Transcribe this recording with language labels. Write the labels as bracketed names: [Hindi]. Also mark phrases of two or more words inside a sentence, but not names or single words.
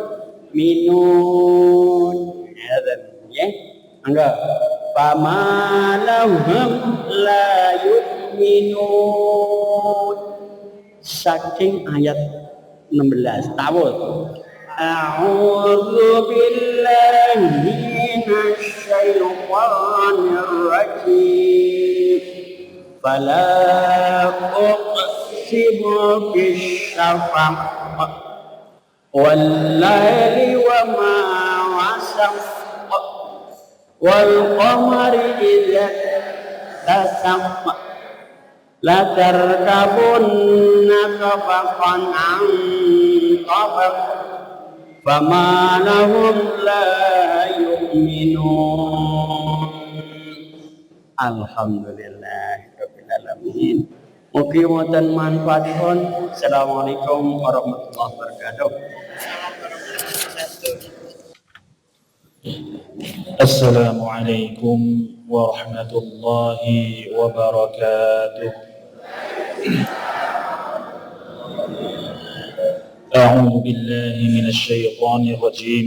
[Javanese] ngaten nggih mangga [Arabic] فما لهم لا يؤمنون [Javanese] saking ayat 16 tawul [Arabic] أعوذ بالله من الشيطان الرجيم فلا أقسم بالشفق والليل وما وسق والقمر إذا اتسق لتركبن طبقا عن طبق فما لهم لا يؤمنون الحمد لله رب العالمين. [Javanese] Mugi wonten manfaatipun. [Arabic] السلام عليكم ورحمة الله وبركاته. السلام عليكم ورحمة الله وبركاته. أعوذ بالله من الشيطان الرجيم.